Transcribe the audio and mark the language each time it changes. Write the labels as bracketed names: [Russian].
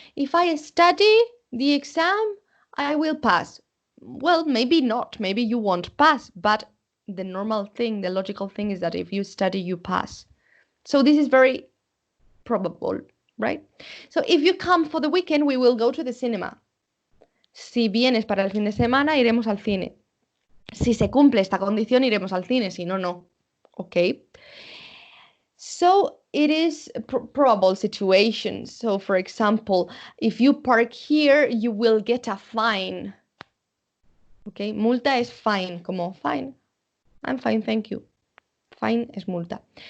[English] If I study the exam, I will pass. Well, maybe not, maybe you won't pass, but the normal thing, the logical thing is that if you study, you pass. So this is very probable, right? So if you come for the weekend, we will go to the cinema. [Spanish] Si vienes para el fin de semana, iremos al cine. Si se cumple esta condición, iremos al cine. Si no, no. Okay. [English] So it is probable situations. So for example, if you park here, you will get a fine. [Spanish] Okay. Multa es fine, como fine. [English] I'm fine, thank you. [Spanish] Fine es multa.